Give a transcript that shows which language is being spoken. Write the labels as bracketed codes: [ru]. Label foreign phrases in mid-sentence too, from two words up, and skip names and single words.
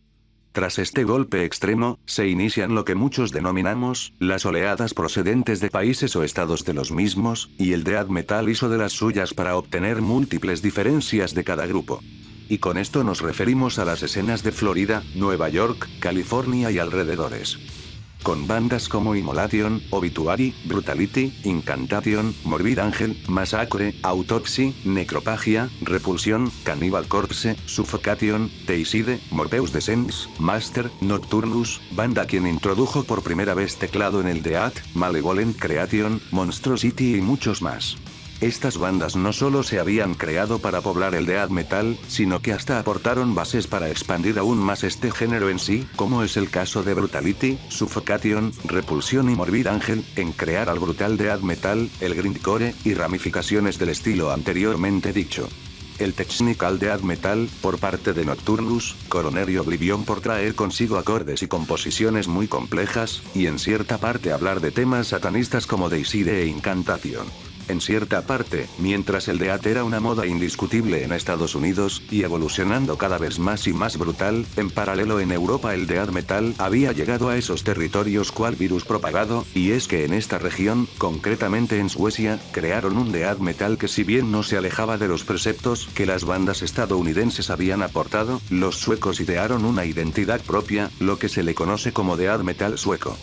[es] Tras este golpe extremo, se inician lo que muchos denominamos, las oleadas procedentes de países o estados de los mismos, y el [en] death metal [es] hizo de las suyas para obtener múltiples diferencias de cada grupo. Y con esto nos referimos a las escenas de Florida, Nueva York, California y alrededores. Con bandas como Immolation, Obituary, Brutality, Incantation, Morbid Angel, Massacre, Autopsy, Necrophagia, Repulsion, Cannibal Corpse, Suffocation, Deicide, Morpheus Descends, Master, Nocturnus, banda quien introdujo por primera vez teclado en el death, Malevolent Creation, Monstrosity y muchos más. Estas bandas no solo se habían creado para poblar el [en] death metal, [es] sino que hasta aportaron bases para expandir aún más este género en sí, como es el caso de Brutality, Suffocation, Repulsion y Morbid Angel, en crear al [en] brutal death metal, [es] el grindcore, y ramificaciones del estilo anteriormente dicho. [en] El technical death metal, [es] por parte de Nocturnus, Coronary Oblivion por traer consigo acordes y composiciones muy complejas, y en cierta parte hablar de temas satanistas como Deicide e Incantation. En cierta parte, mientras el death era una moda indiscutible en Estados Unidos, y evolucionando cada vez más y más brutal, en paralelo en Europa el [en] death metal [es] había llegado a esos territorios cual virus propagado, y es que en esta región, concretamente en Suecia, crearon un [en] death metal [es] que si bien no se alejaba de los preceptos que las bandas estadounidenses habían aportado, los suecos idearon una identidad propia, lo que se le conoce como [en] death metal [es] sueco.